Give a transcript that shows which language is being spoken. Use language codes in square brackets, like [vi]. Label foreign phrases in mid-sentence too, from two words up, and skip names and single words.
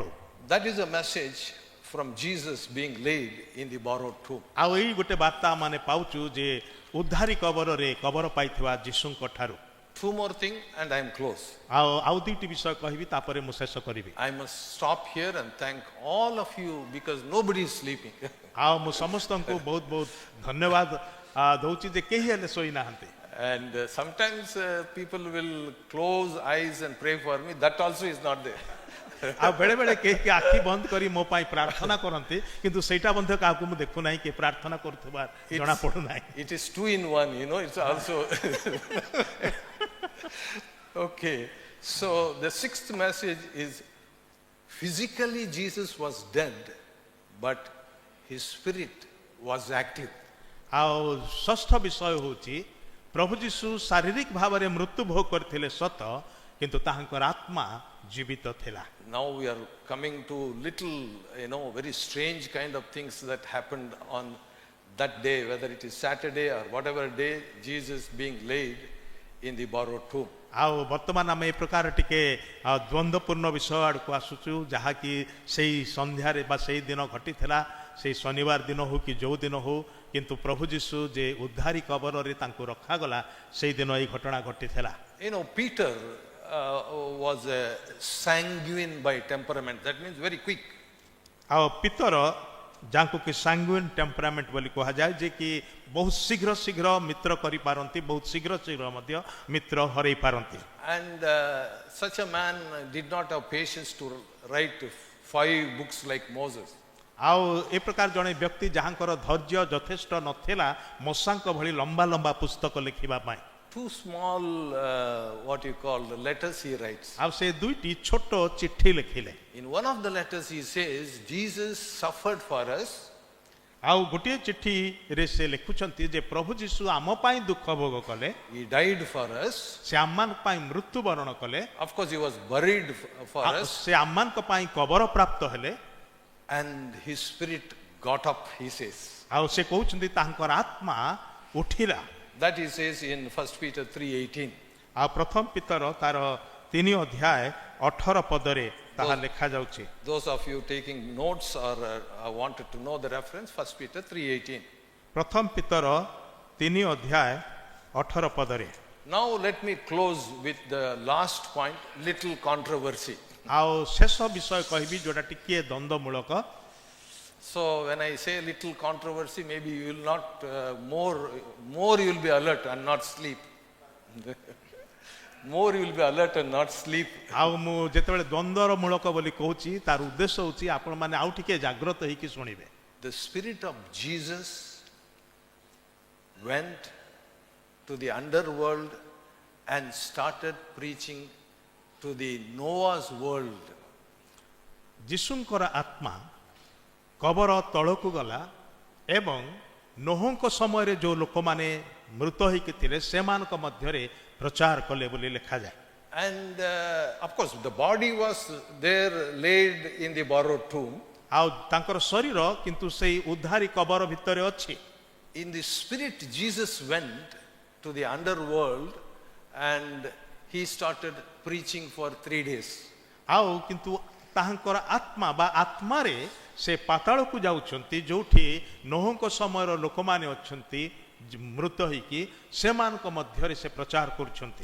[en] That is a message from Jesus being laid in the borrowed tomb. [or] ଆଉ ଏଇ ଗୋଟେ ବାର୍ତ୍ତା ମାନେ ପାଉଛୁ ଯେ ଉଦ୍ଧାରୀ କବରରେ କବର ପାଇଥିବା ଯୀଶୁଙ୍କ ଠାରୁ। [en] Two more things and I am close. [or] ଆଉ ଦୁଇଟି ବିଷୟ କହିବି ତାପରେ ମୁଁ ଶେଷ କରିବି। [en] I must stop here and thank all of you because nobody is sleeping. [or] ଆଉ ମୁଁ ସମସ୍ତଙ୍କୁ ବହୁତ ବହୁତ ଧନ୍ୟବାଦ ଦଉଛି ଯେ କେହି ହେଲେ ଶୋଇନାହାନ୍ତି। [en] And sometimes people will close eyes and pray for me. That also is not there. [or] ଆଉ ବେଳେ ବେଳେ କେହି ଆଖି ବନ୍ଦ କରି ମୋ ପାଇଁ ପ୍ରାର୍ଥନା କରନ୍ତି କିନ୍ତୁ ସେଇଟା ମଧ୍ୟ କାହାକୁ ମୁଁ ଦେଖୁନାହିଁ କି ପ୍ରାର୍ଥନା କରୁଥିବା ଜଣା ପଡୁନାହିଁ। [en] It is 2 in 1, it's also. Okay, so the sixth message is physically Jesus was dead, but his spirit was active. [or] ଆଉ ଷଷ୍ଠ ବିଷୟ ହେଉଛି ପ୍ରଭୁ ଯୀଶୁ ଶାରୀରିକ ଭାବରେ ମୃତ୍ୟୁ ଭୋଗ କରିଥିଲେ ସତ କିନ୍ତୁ ତାହାଙ୍କର ଆତ୍ମା ଜୀବିତ ଥିଲା। [en] Now we are coming to little, very strange kind of things that happened on that day, whether it is Saturday or whatever day, Jesus being laid in the borrowed tomb. [or] ଆଉ ବର୍ତ୍ତମାନ ଆମେ ଏ ପ୍ରକାର ଟିକେ ଦ୍ୱନ୍ଦ୍ୱପୂର୍ଣ୍ଣ ବିଷୟ ଆଡ଼କୁ ଆସୁଛୁ ଯାହାକି ସେଇ ସନ୍ଧ୍ୟାରେ ବା ସେଇ ଦିନ ଘଟିଥିଲା, ସେଇ ଶନିବାର ଦିନ ହଉ କି ଯୋଉ ଦିନ ହଉ, କିନ୍ତୁ ପ୍ରଭୁ ଯୀଶୁ ଯେ ଉଦ୍ଧାରୀ କବରରେ ତାଙ୍କୁ ରଖାଗଲା ସେଇ ଦିନ ଏଇ ଘଟଣା ଘଟିଥିଲା। [en] Peter was a sanguine by temperament. That means very quick. [or] ଆଉ ପିତର ଯାହାକୁ କି [en] sanguine temperament [or] ବୋଲି କୁହାଯାଏ ଯେ କି ବହୁତ ଶୀଘ୍ର ଶୀଘ୍ର ମିତ୍ର କରିପାରନ୍ତି, ବହୁତ ଶୀଘ୍ର ଶୀଘ୍ର ମଧ୍ୟ ମିତ୍ର ହରେଇ ପାରନ୍ତି। [en] And such a man did not have patience to write 5 books like Moses. [or] ଆଉ ଏ ପ୍ରକାର ଜଣେ ବ୍ୟକ୍ତି ଯାହାଙ୍କର ଧୈର୍ଯ୍ୟ ଯଥେଷ୍ଟ ନଥିଲା ମୋଶାଙ୍କ ଭଳି ଲମ୍ବା ଲମ୍ବା ପୁସ୍ତକ ଲେଖିବା ପାଇଁ। [en] 2 small letters he writes. [or] ଆଉ ସେ ଦୁଇଟି ଛୋଟ ଚିଠି ଲେଖିଲେ। [en] In one of the letters he says Jesus suffered for us. [or] ଆଉ ଗୋଟିଏ ଚିଠିରେ ସେ ଲେଖୁଛନ୍ତି ଯେ ପ୍ରଭୁ ଯୀଶୁ ଆମ ପାଇଁ ଦୁଃଖ ଭୋଗ କଲେ, [en] He died for us. [or] ସେ ଆମମାନଙ୍କ ପାଇଁ ମୃତ୍ୟୁ ବରଣ କଲେ, [en] Of course he was buried for us, [or] ସେ ଆମମାନଙ୍କ ପାଇଁ କବର ପ୍ରାପ୍ତ ହେଲେ, [en] and his spirit got up, he says. [or] ଆଉ ସେ କହୁଛନ୍ତି ତାଙ୍କର ଆତ୍ମା ଉଠିଲା। [en] That he says in 1 Peter 3:18. [or] ଆଉ ପ୍ରଥମ ପିତର ତାର 3 ଅଧ୍ୟାୟ 18 ପଦରେ ତାହା ଲେଖା ଯାଉଛି। [en] Those of you taking notes or wanted to know the reference, 1 Peter 3:18. [or] ପ୍ରଥମ ପିତର 3 ଅଧ୍ୟାୟ 18 ପଦରେ। [en] Now let me close with the last point, little controversy. [or] ଆଉ ଶେଷ ବିଷୟ କହିବି ଯୋଉଟା ଟିକିଏ ଦ୍ୱନ୍ଦ୍ୱମୂଳକ। [en] So when I say little controversy, maybe you will not more you will be alert and not sleep. More you will be alert and not sleep. [or] ଆଉ ମୁଁ ଯେତେବେଳେ ଦ୍ୱନ୍ଦ୍ୱର ମୂଳକ ବୋଲି କହୁଛି ତାର ଉଦ୍ଦେଶ୍ୟ ହେଉଛି ଆପଣମାନେ ଆଉ ଟିକେ ଜାଗ୍ରତ ହେଇକି ଶୁଣିବେ। [en] The spirit of Jesus went to the underworld and started preaching to the Noah's world. [or] ଯୀଶୁଙ୍କର ଆତ୍ମା କବର ତଳକୁ ଗଲା ଏବଂ ନୋହଙ୍କ ସମୟରେ ଯେଉଁ ଲୋକମାନେ ମୃତ ହେଇକି ଥିଲେ ସେମାନଙ୍କ ମଧ୍ୟରେ ପ୍ରଚାର କଲେ ବୋଲି ଲେଖାଯାଏ। [en] And of course, the body was there laid in the borrowed tomb. [or] ଆଉ ତାଙ୍କର ଶରୀର କିନ୍ତୁ ସେଇ ଉଦ୍ଧାରୀ କବର ଭିତରେ ଅଛି। [en] In the spirit, Jesus went to the underworld and he started preaching for 3 days. [or] ଆଉ କିନ୍ତୁ ତାହାଙ୍କର ଆତ୍ମା ବା ଆତ୍ମାରେ ସେ ପାତାଳକୁ ଯାଉଛନ୍ତି, ଯୋଉଠି ନୋହଙ୍କ ସମୟର ଲୋକମାନେ ଅଛନ୍ତି ମୃତ ହେଇକି, ସେମାନଙ୍କ ମଧ୍ୟରେ ସେ ପ୍ରଚାର କରୁଛନ୍ତି।